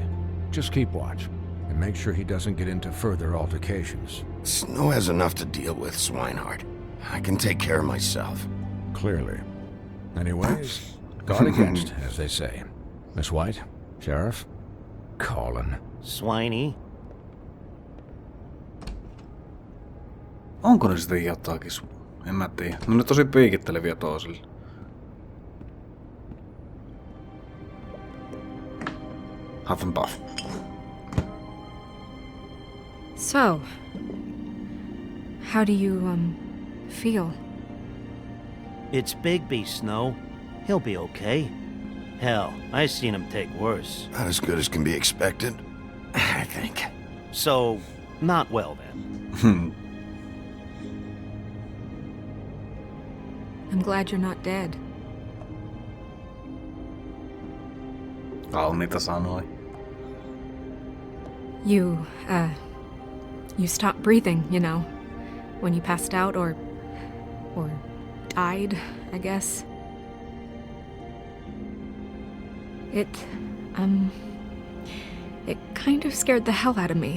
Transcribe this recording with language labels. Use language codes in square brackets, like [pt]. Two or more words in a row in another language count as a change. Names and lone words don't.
[en] Just keep watch, and make sure he doesn't get into further altercations. Snow has enough to deal with, Swinehart. I can take care of myself. Clearly. Anyways, guard against, as they say. Miss White, Sheriff, Colin. Swiney. [fi] Onko ne sitten jotakin? En mä tiedä. No ne tosi piikitteleviä toisille. [en] Huff and puff. So, how do you, feel? It's Bigby, Snow. He'll be okay. Hell, I've seen him take worse. Not as good as can be expected, I think. So, not well then. I'm glad you're not dead. [fi] Kauniita sanoi. [en] You stopped breathing, you know, when you passed out or died, I guess. It kind of scared the hell out of me.